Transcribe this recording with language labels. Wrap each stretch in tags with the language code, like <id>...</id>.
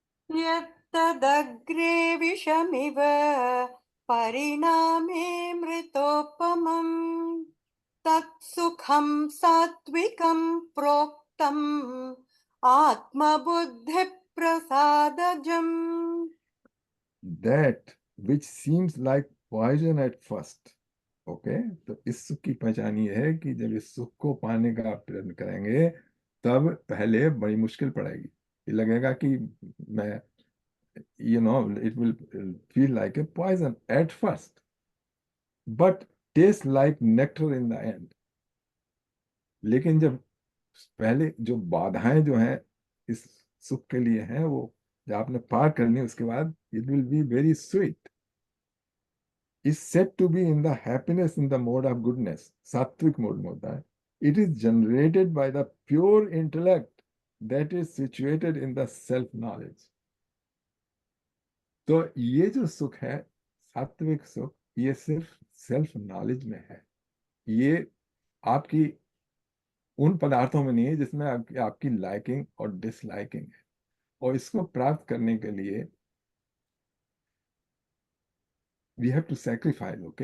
<sa>यत्तदग्रे विषमिव परिणामे मृतोपमम् तत्सुखं सात्विकं प्रोक्तम् आत्मबुद्धिप्रसादजम्।</sa> <en>That which seems like poison at first,</en> <hi>okay, तो इस सुख की पहचान ये है कि जब इस सुख को पाने का आप प्रयत्न करेंगे तब पहले बड़ी मुश्किल पड़ेगी। ये लगेगा कि मैं</hi> <en>it will feel like a poison at first but taste like nectar in the end।</en> <hi>लेकिन जब पहले जो बाधाएं जो हैं इस सुख के लिए हैं, वो जब आपने पार करनी उसके बाद</hi> <en>It will be very sweet. is said to be in the happiness in the mode of goodness,</en> <hi>सात्विक मोड में होता है।</hi> <en>It is generated by the pure intellect that is situated in the self knowledge।</en> <hi>तो ये जो सुख है, सात्विक सुख, ये सिर्फ सेल्फ नॉलेज में है। ये आपकी उन पदार्थों में नहीं है जिसमें आपकी लाइकिंग और डिसलाइकिंग है। और इसको प्राप्त करने के लिए</hi> <en>we have to sacrifice,</en> <hi>okay.</hi>